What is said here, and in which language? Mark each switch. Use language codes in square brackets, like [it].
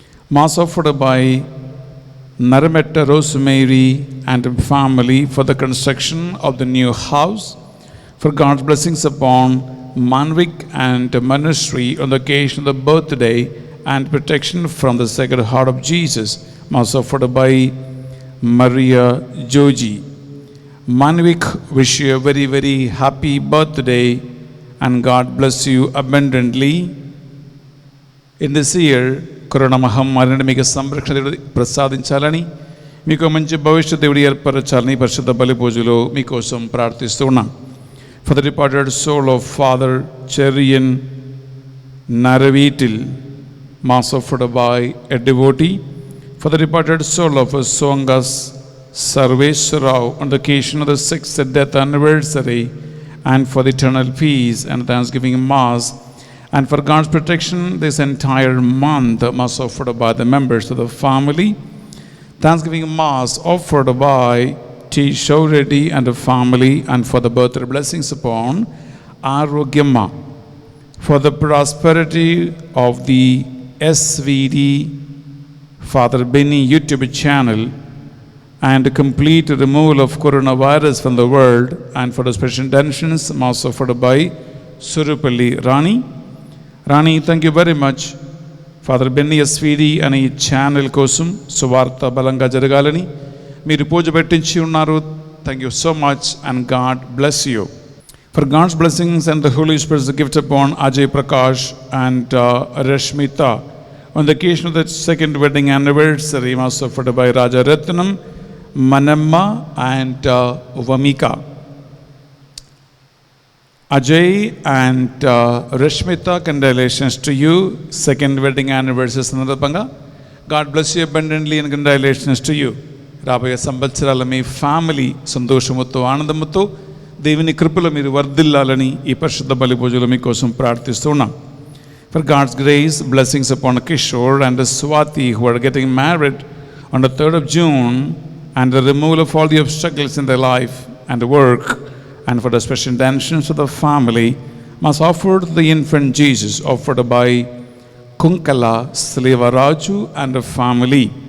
[en] Mass offered by Narametta Rosemary and family for the construction of the new house, for God's blessings upon Manvik and ministry on the occasion of the birthday and protection from the Sacred Heart of Jesus. Mass offered by Maria Joji. Manvik, wish you a very, very happy birthday and God bless you abundantly. In this year, [te] Corona Mahammarini మీకు సంరక్షణ ప్రసాదించాలని, మీకు మంచి భవిష్యత్తు దేవుడు ఏర్పరచాలని పరిశుద్ధ బలి పూజలో మీకోసం ప్రార్థిస్తూ ఉన్నాం. [en] For the departed soul of Father Cherian Naravitil, Mass offered by a devotee. For the departed soul of Songas Sarveswarao on the occasion of the 6th death anniversary, and for the eternal peace and Thanksgiving Mass, and for God's protection this entire month, Mass offered by the members of the family. Thanksgiving Mass offered by T. Shauredi and the family, and for the birthday blessings upon Arogyamma, for the prosperity of the SVD Father Benny YouTube channel, and complete removal of coronavirus from the world, and for the special intentions, Mass offered by Surupalli Rani. Rani, thank you very much. [te] Father Benny SVD and ఈ channel కోసం సువార్త బలంగా జరగాలని మీరు పూజ పెట్టించి ఉన్నారు. [en] Thank you so much and God bless you. For God's blessings and the Holy Spirit's gift upon Ajay Prakash and Rashmita on the occasion of the 2nd wedding anniversary, Mass offered by Raja Ratnam, Manamma and Vamika. Ajay and Rashmita, congratulations to you, 2nd wedding anniversary [te] సందర్భంగా. [en] God bless you abundantly and congratulations to you. [te] రాబోయే సంవత్సరాల మీ family సంతోషముతో ఆనందముతో దేవుని కృపలో మీరు వర్ధిల్లాలని ఈ పరిశుద్ధ బలి పూజలో మీకోసం ప్రార్థిస్తూ ఉన్నాం. [en] For God's grace, blessings upon Kishore and Swati who are getting married on the 3rd of June, and the removal of all the obstacles in their life and work, and for the special intentions of the family, Mass offered the infant Jesus, offered by Kunkala Slivaraju and the family.